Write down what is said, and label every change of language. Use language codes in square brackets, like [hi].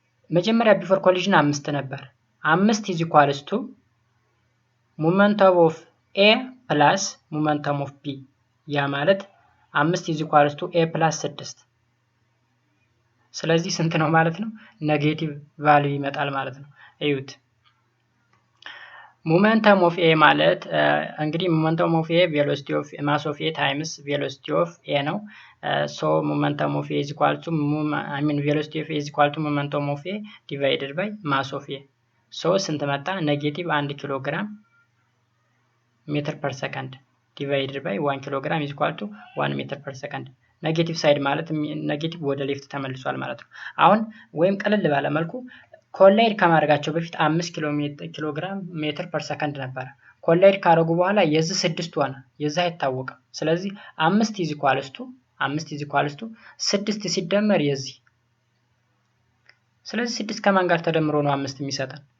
[am] መጀመሪያ ቢፎር ኮሊዥን 5 ነበር። [en] 5 is equals to momentum of a plus momentum of p። [am] ያ ማለት [en] 5 is equals to a plus 6። [am] ስለዚህ ስንት ነው ማለት ነው? ኔጌቲቭ ቫልዩ ይመጣል ማለት ነው። እዩት። [en] momentum of A [am] ማለት እንግዲህ [en] momentum of A velocity of mass of A times velocity of A ነው። so momentum of A is equal to velocity of A is equal to momentum of A divided by mass of A. [am] so ስንት መጣ? ኔጌቲቭ 1 ኪሎ ግራም ሜትር ፐር ሰከንድ divided by 1 ኪሎ ግራም is equal to 1 ሜትር ፐር ሰከንድ። ኔጌቲቭ ሳይድ ማለት ኔጌቲቭ ወደ ሌፍት ተመልሷል ማለት ነው። አሁን ወይም ቀለል ባለ መልኩ ኮላይድ ከማድረጋቸው በፊት 5 ኪሎ ግራም ሜትር ፐር ሰከንድ ነበር። ኮላይድ ካደረጉ በኋላ የዚህ 6 ሆነ። የዚህ አይታወቅም። ስለዚህ [en] 5 is equals to 6 [am] ሲደመር የዚህ። ስለዚህ 6 ከማን ጋር ተደምሮ ነው 5 የሚሰጠን?